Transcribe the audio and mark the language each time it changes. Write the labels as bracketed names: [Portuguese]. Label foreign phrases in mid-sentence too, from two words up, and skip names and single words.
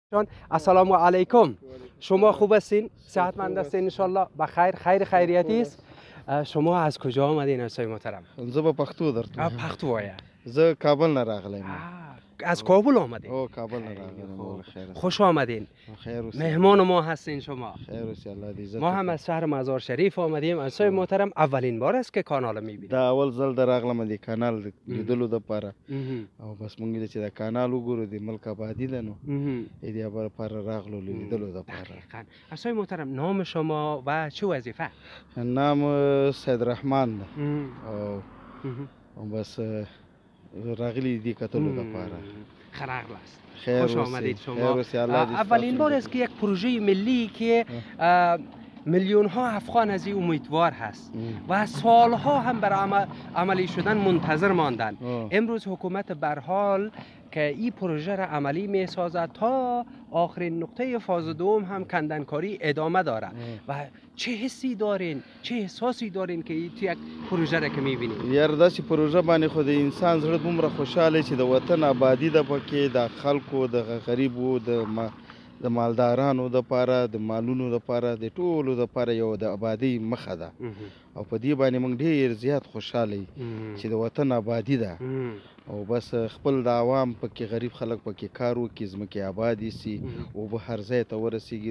[Persian] السلام علیکم. شما خوب هستین؟ صحتمند هستین [Arabic] ان شاء الله؟ [Persian] بخیر، خیریتی است. شما از کجا آمدین استاد محترم؟ [Pashto] زه به پښتو درته پښتو وایا. زه کابل نه راغلی یم. [Persian] از کابل آمدین؟ [Pashto] او کابل نه راغلی. [Persian] خوش آمدین. [Pashto] خیر اوسې. [Persian] مهمان ما هستین شما. [Pashto] خیر اوسې الله دې عزت. [Persian] ما هم از شهر مزار شریف آمدیم. استاد محترم اولین بار است که کانال میبینیم. [Pashto] دا اول ځل د راغلم د کانال لیدلو لپاره او بس مونږ چې دا کانال وګورو د ملک آبادی ده نو دې لپاره راغلو لیدلو لپاره. [Persian] استاد محترم نام شما و چه وظیفه؟ [Pashto] نام سید رحمان ده او بس راغلی دی کتلو لپاره. خراغلاست. [Persian] خیر خوش آمدید شما. اولین بار است که یک پروژه ملی که میلیون ها افغان از این امیدوار هست و سالها هم برای عملی شدن منتظر ماندن. امروز حکومت برحال که این پروژه را عملی می سازد تا آخرین نقطه فاز دوم هم کندنکاری ادامه داره. و چه حسی دارین، چه احساسی دارین که این یک پروژه را که میبینید؟ [Pashto] یار داسې پروژه باندې خو د انسان زړه دومره خوشاله چې د وطن آبادی د پکې د خلکو د غریبو د مالدارانو د پاره د مالونو د پاره د ټولو د پاره یو د آبادی مخه ده او په دې باندې موږ ډیر زیات خوشاله چې د وطن آبادی ده او بس خپل د عوام پکې غریب خلک پکې کار وکړي ځمکې آبادي سي او به هر ځای ته ورسیږي.